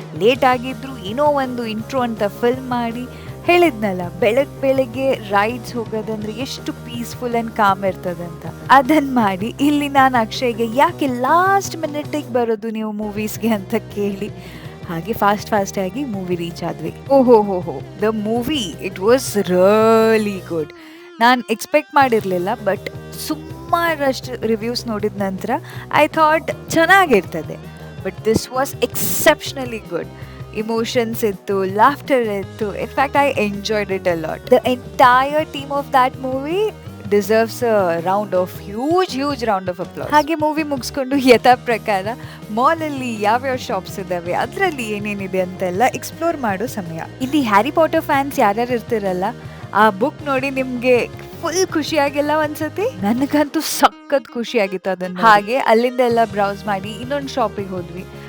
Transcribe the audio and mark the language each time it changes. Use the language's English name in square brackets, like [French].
[Kannada] Late ಆಗಿದ್ರು ಏನೋ ಒಂದು ಇಂಟ್ರೋ ಅಂತ ಫಿಲ್ಮ್ ಮಾಡಿ, ಹೇಳಿದ್ನಲ್ಲ ಬೆಳಗ್ಗೆ ರೈಡ್ಸ್ ಹೋಗೋದಂದ್ರೆ ಎಷ್ಟು [English] peaceful and calm [Kannada] ಇರ್ತದಂತ, ಅದನ್ನ ಮಾಡಿ ಇಲ್ಲಿ ನಾನು ಅಕ್ಷಯ್ಗೆ ಯಾಕೆ ಲಾಸ್ಟ್ ಮಿನಿಟಿಗೆ ಬರೋದು ನೀವು ಮೂವೀಸ್ಗೆ ಅಂತ ಕೇಳಿ ಹಾಗೆ ಫಾಸ್ಟ್ ಆಗಿ ಮೂವಿ ರೀಚ್ ಆದ್ವಿ. [English] ಓಹೋ the movie it was really good. [Kannada] ನಾನು ಎಕ್ಸ್ಪೆಕ್ಟ್ ಮಾಡಿರಲಿಲ್ಲ, ಬಟ್ ಸುಮಾರಷ್ಟು ರಿವ್ಯೂಸ್ ನೋಡಿದ ನಂತರ [English] I thought [Kannada] ಚೆನ್ನಾಗಿರ್ತದೆ. [English] But this was exceptionally good. Emotions ittu, laughter ittu. In fact, I enjoyed it a lot. The entire team of that movie deserves a huge round of applause. [Kannada] ಹಾಗೆ movie ಮುಗಿಸ್ಕೊಂಡು ಯಥಾ ಪ್ರಕಾರ ಮಾಲಲ್ಲಿ ಯಾವ್ಯಾವ shops ಇದಾವೆ, ಅದರಲ್ಲಿ ಏನೇನಿದೆ ಅಂತೆಲ್ಲ ಎಕ್ಸ್ಪ್ಲೋರ್ ಮಾಡೋ ಸಮಯ. ಇಲ್ಲಿ ಹ್ಯಾರಿ ಪಾಟರ್ ಫ್ಯಾನ್ಸ್ ಯಾರ್ಯಾರು ಇರ್ತಿರಲ್ಲ, ಆ ಬುಕ್ ನೋಡಿ ನಿಮ್ಗೆ ಫುಲ್ ಖುಷಿಯಾಗಿಲ್ಲ ಅನ್ಸತಿ? ನನಗಂತೂ ಸಖತ್ ಖುಷಿಯಾಗಿತ್ತು ಅದನ್ನ. ಹಾಗೆ ಅಲ್ಲಿಂದ ಎಲ್ಲ ಬ್ರೌಸ್ ಮಾಡಿ ಇನ್ನೊಂದು ಶಾಪಿಗೆ ಹೋದ್ವಿ.